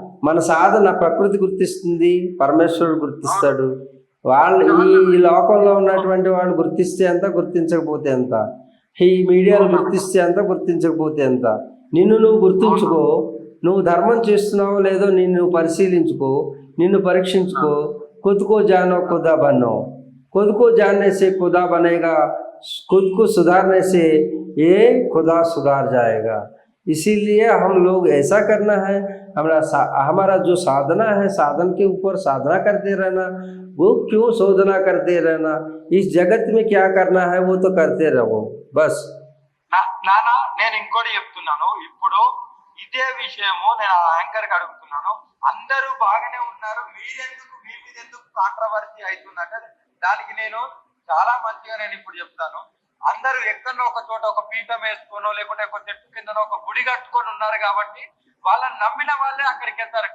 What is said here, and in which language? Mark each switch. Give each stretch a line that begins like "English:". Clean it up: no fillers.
Telugu: మన సాధన ప్రకృతి గుర్తిస్తుంది, పరమేశ్వరుడు గుర్తిస్తాడు. వాళ్ళు ఈ లోకంలో ఉన్నటువంటి వాళ్ళు గుర్తిస్తే ఎంత, గుర్తించకపోతే ఎంత, ఈ మీడియాలు గుర్తిస్తే ఎంత, గుర్తించకపోతే ఎంత. నిన్ను నువ్వు గుర్తుంచుకో, నువ్వు ధర్మం చేస్తున్నావో లేదో నిన్ను పరిశీలించుకో, నిన్ను పరీక్షించుకో.
Hindi: खुद को जानो खुदा बनो, खुद को जानने से खुदा बनेगा, खुद को सुधारने से ये खुदा सुधार जाएगा. इसीलिए हम लोग ऐसा करना है, हमारा जो साधना है, साधन के ऊपर साधना करते रहना. वो क्यों शोधना करते रहना, इस जगत में क्या करना है वो तो करते रहो बस.
Telugu: నానా నేను ఇంకోటి చెప్తున్నాను. ఇప్పుడు ఇదే విషయము నేను యాంకర్ కి అడుగుతున్నాను. అందరూ బాగానే ఉన్నారు, మీరెందుకు మీ మీద ఎందుకు కాంట్రవర్సీ అవుతుందంటే దానికి నేను చాలా మంచిగా నేను ఇప్పుడు చెప్తాను. అందరూ ఎక్కడో ఒక చోట ఒక పీఠం వేసుకోనో లేకుంటే ఒక చెట్టు కిందనో ఒక గుడి కట్టుకొని ఉన్నారు కాబట్టి వాళ్ళని నమ్మిన వాళ్ళే అక్కడికి వెళ్తారు.